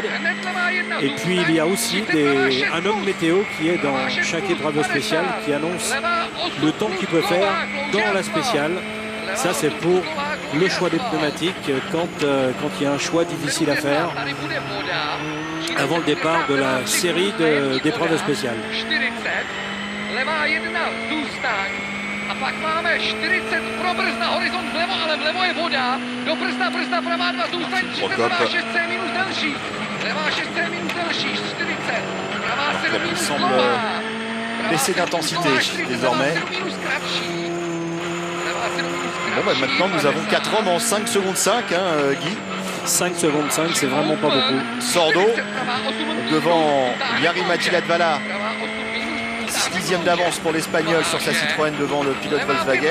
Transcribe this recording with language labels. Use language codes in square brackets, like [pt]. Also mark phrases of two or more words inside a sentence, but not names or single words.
[fr] Et puis il y a aussi un homme météo qui est dans chaque épreuve spéciale, qui annonce le temps qu'il peut faire dans la spéciale. Ça, c'est pour le choix des pneumatiques quand il y a un choix difficile à faire avant le départ de la série d'épreuves spéciales. [cs] A pak máme 40 pro Brzna, horizont vlevo, ale vlevo je voda. Do Brzna, Brzna pravá 2, zůstaň 30, levá 6C minus delší. Levá 6C minus delší, 40. Pravá 7 minus dlouhá. [fr] Baisser d'intensité désormais. Bon, bah, maintenant nous avons 4 hommes en 5 secondes 5, Guy. 5 secondes 5, c'est vraiment pas beaucoup. Sordo devant Jari Latvala. 6 dixièmes d'avance pour l'Espagnol sur sa Citroën devant le pilote Volkswagen.